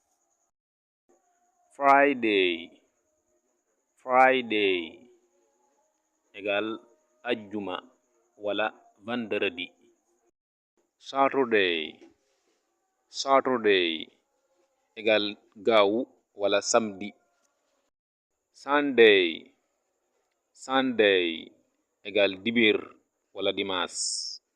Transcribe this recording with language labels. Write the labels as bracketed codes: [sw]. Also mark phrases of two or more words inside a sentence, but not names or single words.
[en] Friday Friday [wo] égal ajjuma wala vendredi. [en] Saturday Saturday [wo] égal gaawu wala samedi. [en] Sunday Sunday [wo] égal dibir wala dimanche.